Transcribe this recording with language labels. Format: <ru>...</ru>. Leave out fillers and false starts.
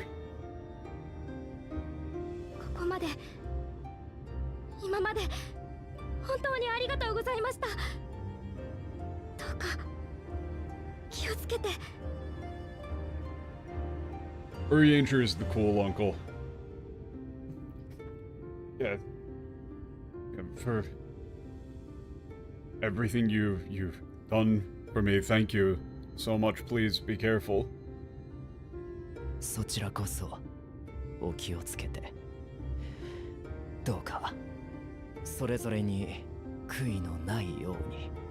<ja>ここまで今まで本当にありがとうございました。どうか気をつけて。</ja> <en>Orienture is the cool uncle. Yeah. For everything you've done for me, thank you so much. Please be careful.</en> <ja>そちらこそお気をつけて。どうかそれぞれに悔いのないように。</ja>